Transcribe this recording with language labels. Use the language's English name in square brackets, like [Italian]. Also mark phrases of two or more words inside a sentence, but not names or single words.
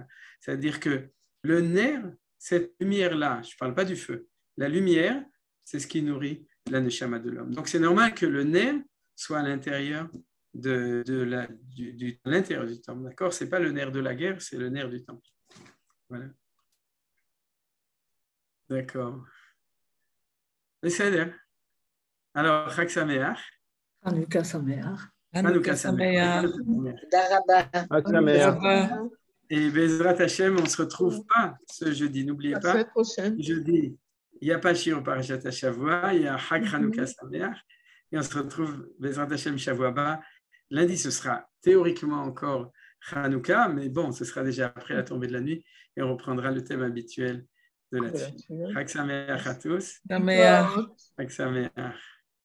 [French] C'est-à-dire que le Ner, cette lumière-là, je ne parle pas du feu, la lumière, c'est ce qui nourrit la Neshama de l'homme. Donc c'est normal que le Ner soit à l'intérieur de l'intérieur du temple, d'accord? Ce n'est pas le nerf de la guerre, c'est le nerf du temple. Voilà. D'accord. [Hebrew] בסדר. Alors, חג שמח. חנוכה שמח. חנוכה שמח. תודה רבה. חג שמח. Et בעזרת השם, [French] on ne se retrouve pas ce jeudi. N'oubliez La pas, semaine prochaine. jeudi, il n'y a pas [Hebrew] שיעור פרשת השבוע, [French] il y a [Hebrew] חג חנוכה שמח. [French] Et on se retrouve [Hebrew] בעזרת השם שבוע הבא. [French] Lundi, ce sera théoriquement encore Hanouka, mais bon, ce sera déjà après la tombée de la nuit et on reprendra le thème habituel de la suite. [Hebrew] חג שמח [French] à tous. [Hebrew] Sameach. חג שמח.